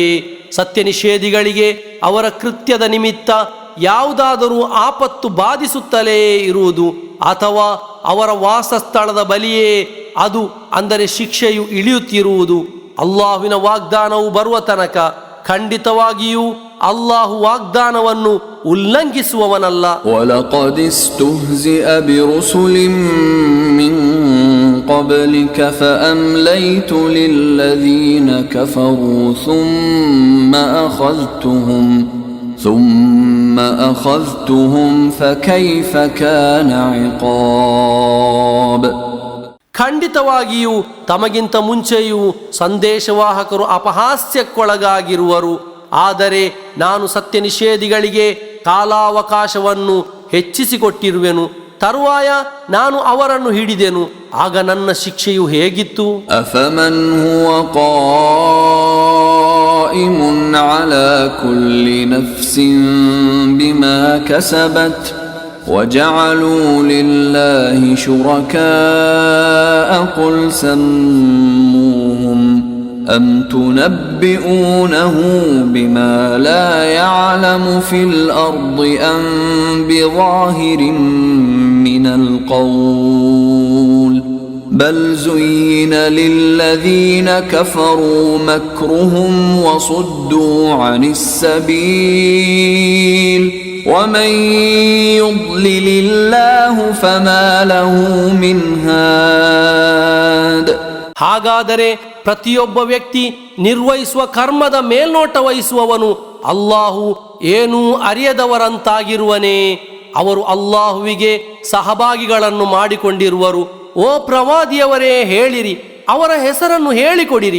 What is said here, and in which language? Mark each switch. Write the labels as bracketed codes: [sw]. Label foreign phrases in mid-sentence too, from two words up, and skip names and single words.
[kn] ಸತ್ಯ ನಿಷೇಧಿಗಳಿಗೆ ಅವರ ಕೃತ್ಯದ ನಿಮಿತ್ತ ಯಾವುದಾದರೂ ಆಪತ್ತು ಬಾಧಿಸುತ್ತಲೇ ಇರುವುದು, ಅಥವಾ ಅವರ ವಾಸಸ್ಥಳದ ಬಳಿಯೇ ಅದು ಅಂದರೆ ಶಿಕ್ಷೆಯು ಇಳಿಯುತ್ತಿರುವುದು. ಅಲ್ಲಾಹುವಿನ ವಾಗ್ದಾನವು ಬರುವ ತನಕ ಖಂಡಿತವಾಗಿಯೂ ಅಲ್ಲಾಹು ವಾಗ್ದಾನವನ್ನು ಉಲ್ಲಂಘಿಸುವವನಲ್ಲ. [ar] وَلَقَدِ اسْتُهْزِئَ بِرُسُلٍ مِّن قَبْلِكَ فَأَمْلَيْتُ لِلَّذِينَ كَفَرُوا ثُمَّ أَخَذْتُهُمْ فَكَيْفَ كَانَ عِقَابِ. [kn] ಖಂಡಿತವಾಗಿಯೂ ತಮಗಿಂತ ಮುಂಚೆಯೂ ಸಂದೇಶವಾಹಕರು ಅಪಹಾಸ್ಯಕ್ಕೊಳಗಾಗಿರುವರು. ಆದರೆ ನಾನು ಸತ್ಯ ನಿಷೇಧಿಗಳಿಗೆ ಕಾಲಾವಕಾಶವನ್ನು ಹೆಚ್ಚಿಸಿಕೊಟ್ಟಿರುವೆನು. ತರುವಾಯ ನಾನು ಅವರನ್ನು ಹಿಡಿದೆನು. ಆಗ ನನ್ನ ಶಿಕ್ಷೆಯು ಹೇಗಿತ್ತು? [ar] أفمن هو قائم على كل نفس بما كسبت وجعلوا لله شركاء قل سموهم أم تنبئونه بما لا يعلم في الأرض أم بظاهر من القول بل زين للذين كفروا مكرهم وصدوا عن السبيل ومن يضلل الله فما له من هاد. [kn] ಹಾಗಾದರೆ ಪ್ರತಿಯೊಬ್ಬ ವ್ಯಕ್ತಿ ನಿರ್ವಹಿಸುವ ಕರ್ಮದ ಮೇಲ್ನೋಟ ವಹಿಸುವವನು ಅಲ್ಲಾಹು ಏನೂ ಅರಿಯದವರಂತಾಗಿರುವನೇ? ಅವರು ಅಲ್ಲಾಹುವಿಗೆ ಸಹಭಾಗಿಗಳನ್ನು ಮಾಡಿಕೊಂಡಿರುವರು. ಓ ಪ್ರವಾದಿಯವರೇ, ಹೇಳಿರಿ, ಅವರ ಹೆಸರನ್ನು ಹೇಳಿಕೊಡಿರಿ.